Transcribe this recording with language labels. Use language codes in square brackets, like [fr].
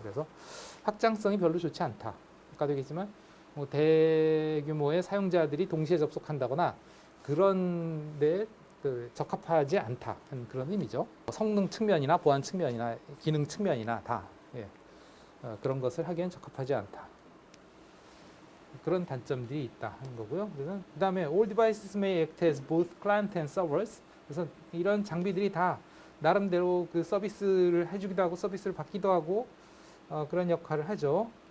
[ko] 그래서 확장성이 별로 좋지 않다. 아까도 얘기했지만 뭐 대규모의 사용자들이 동시에 접속한다거나 그런데 그 적합하지 않다 하는 그런 의미죠. 성능 측면이나 보안 측면이나 기능 측면이나 다 그런 것을 하기엔 적합하지 않다. 그런 단점들이 있다 하는 거고요. 그 다음에 [en] all devices may act as both client and servers. [ko] 그래서 이런 장비들이 다 나름대로 그 서비스를 해주기도 하고 서비스를 받기도 하고 그런 역할을 하죠.